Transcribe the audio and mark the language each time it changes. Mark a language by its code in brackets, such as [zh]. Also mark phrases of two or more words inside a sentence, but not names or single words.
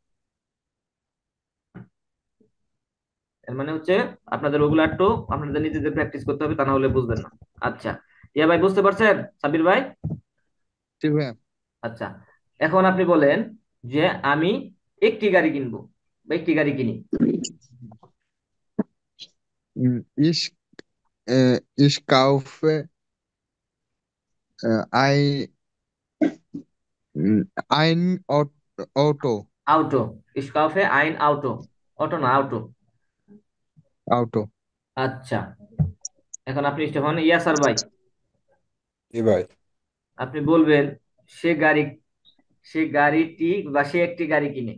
[bn] এর মানে হচ্ছে আপনাদের ওগুলো একটু আপনাদের নিজেদের প্র্যাকটিস করতে হবে, তা না হলে বুঝবেন না। আচ্ছা, ইয়া ভাই বুঝতে পারছেন? সাবির ভাই? জি ভাইয়া। আচ্ছা, এখন আপনি বলেন যে আমি একটি গাড়ি কিনবো বা একটি গাড়ি কিনি। [de] Ich, ich kaufe ein Auto. [bn] আউটো। [de] Ich kaufe ein Auto. [bn] অটো না, আউটো। [de] Auto. [bn] আচ্ছা, এখন আপনি স্টেফান ইয়াসার ভাই, জি ভাই। আপনি বলবেন সে গাড়ি, সে গাড়িটি বা সে একটি গাড়ি কিনে।